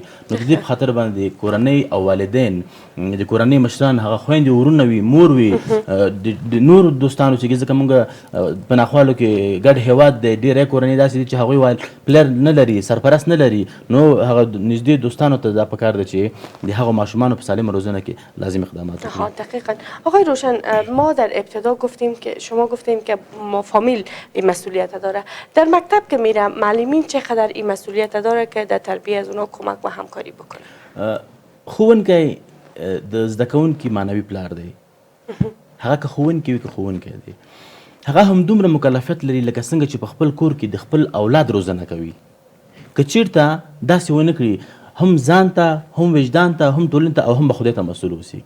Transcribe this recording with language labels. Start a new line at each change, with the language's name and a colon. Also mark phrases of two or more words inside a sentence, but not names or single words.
Pashto: نو د دې په خاطر باندې کورنۍ او والدین، د کورنۍ مشران، هغه خویندې ورونه وي، مور وي، د نورو دوستانو چې ځکه موږ په ناخوالو کې ګډ هیواد دی، ډېری کورنۍ داسې دي چې هغوی پلر نه لري، سرپرست نه لري. نو هغه نږدې دوستانو ته دا پکار ده چې د هغو ماشومانو په سالمه روزنه کې لازم اقدامات وکړي.
Persian: دقیقاً. آقای روشن، ما در ابتدا گفتیم که شما گفتیم که فامیل این مسئولیت داره. در مکتب که میره معلمین چقدر این مسئولیت داره که در تربیت از اونها کمک و همکاری بکنه؟
Pashto: ښوونکی د زده کوونکي معنوي پلار دی. هغه که ښوونکی وي که ښوونکی دی، هغه هم دومره مکلفیت لري لکه څنګه چې په خپل کور کې د خپل اولاد روزنه کوي. که چیرته داسې ونه کړي، هم ځان ته، هم وجدان ته، هم ټولنې ته او هم به خدای ته مسؤل اوسېږي.